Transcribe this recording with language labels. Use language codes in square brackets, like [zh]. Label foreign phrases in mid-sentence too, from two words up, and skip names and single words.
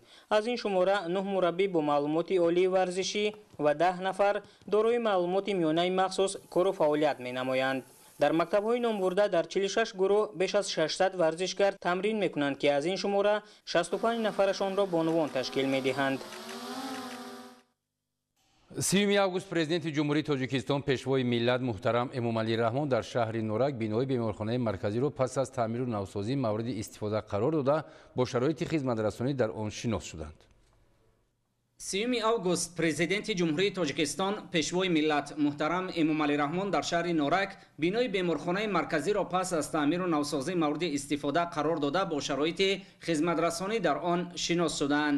[tg] از این شماره 9 مربی با معلومات عالی ورزشی و 10 نفر دارای معلومات میانه مخصوص کار و فعالیت می‌نمایند. در مکتب‌های نامبرده در 46 گروه بیش از 600 ورزشگر تمرین می‌کنند که از این شماره 65 نفرشان را بانوان تشکیل می‌دهند. 30 август президенти ҷумҳурии тоҷикистон пешвои миллат муҳтарам эмомалӣ раҳмон дар шаҳри нурак бинои беморхонаи марказиро пас аз таъмиру навсозӣ мавриди истифода қарор дода бо шароити хизматрасонӣ дар он шинос шуданд. 30 август президенти ҷумҳурии тоҷикистон пешвои миллат муҳтарам эмомалӣ раҳмон дар шаҳри норак бинои беморхонаи марказиро пас аз таъмиру навсозӣ мавриди истифода қарор дода бо шароити хизматрасонӣ дар он шинос шуданд.